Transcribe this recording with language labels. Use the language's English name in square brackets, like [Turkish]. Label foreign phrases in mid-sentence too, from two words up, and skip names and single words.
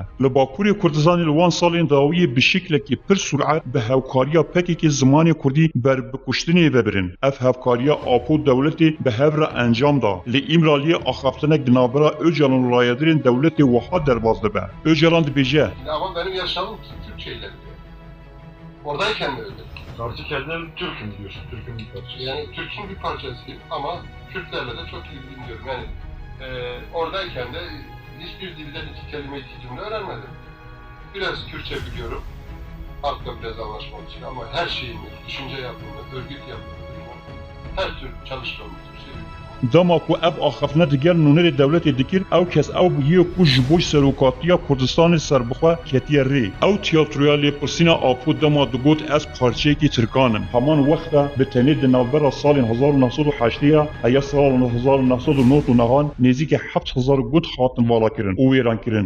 [Kurdish] Li Bakurê Kurdistanê li wan salên dawiyê bi şeklekî pir sur'et bi hevkariya pekekê zimanê Kurdî berbikuştinê vebirin. Ev hevkariya apo dewletê bi hev re encam da. Li İmraliyê axaftinek di navbera Öcalan û rayedirên dewletê wiha derbas dibe. Öcalan dibêje. [Turkish] Ama benim yaşamım Türkçeyle. Oradayken de öyle. Artık kendin Türk'üm diyorsun, Türk'ün bir parçası. Yani Türk'ün bir parçasıyım ama Kürtlerle de çok ilgiliyim diyorum. Yani oradayken de hiçbir dilden iki kelime iki cümle öğrenmedim. Biraz Kürtçe biliyorum. Halkla biraz anlaşmak için ama her şeyimi, düşünce yapımı, örgüt yapımı, her tür çalışmamı Türkçe biliyorum. [Kurdish] Dema ku ev axaftina digel nûnerê dewletê dikir, ew kes ew bûye ku ji bo serokatiya Kurdistanê serbixwe ketiye rê. Ew tiyatroya lêpirsîna apo dema digot ez parçeyekî Tirkanim. Heman wexta bi tenê di navbera salên 1980 heya salên 1999 nêzîkî 7000 got hatin valakirin û wêrankirin.